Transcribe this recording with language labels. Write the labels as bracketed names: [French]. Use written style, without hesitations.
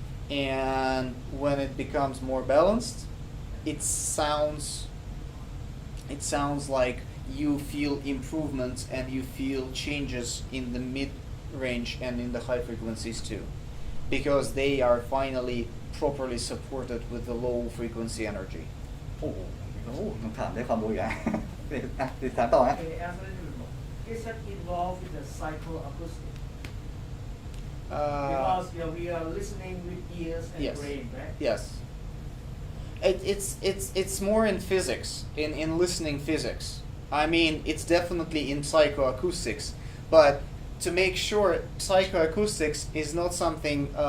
[English] And when it becomes more balanced, it sounds like you feel improvements and you feel changes in the mid-range and in the high frequencies too, because they are finally properly supported with the low frequency energy. [Thai] โอ้โหต้องถามได้ความรู้อีกแล้วถามต่อฮะ [English] Okay, answer it. Is that involved with the psychoacoustic? Because we are listening with ears and Yes. brain, right? Yes. It's more in physics, in listening physics. I mean, it's definitely in psychoacoustics, but to make sure, psychoacoustics is not something.